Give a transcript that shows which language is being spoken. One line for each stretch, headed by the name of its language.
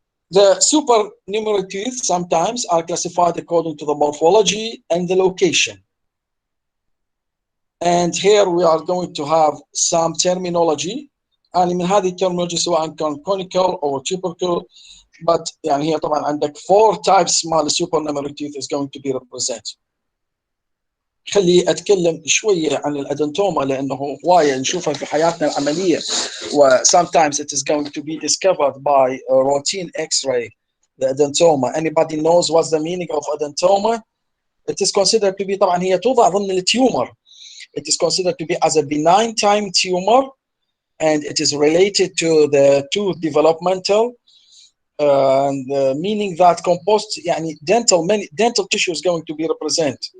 English: The supernumerary teeth sometimes are classified according to the morphology and the location. And here we are going to have some terminology.
Arabic: يعني من هذه الترمينولوجي سواء كان
English: conical or tubercle, but
Arabic: يعني هي طبعا عندك
English: 4 types مال supernumerary teeth is going to be represented.
Arabic: خلي اتكلم شويه عن الادنتوما لانه هوايه نشوفها في حياتنا العمليه و
English: sometimes it is going to be discovered by a routine x-ray. The adentoma, anybody knows what's the meaning of adentoma? It is considered to be
Arabic: طبعا هي توضع ضمن التيومر.
English: It is considered to be as a benign time tumor and it is related to the tooth developmental meaning that composed يعني dental tissue is going to be represented.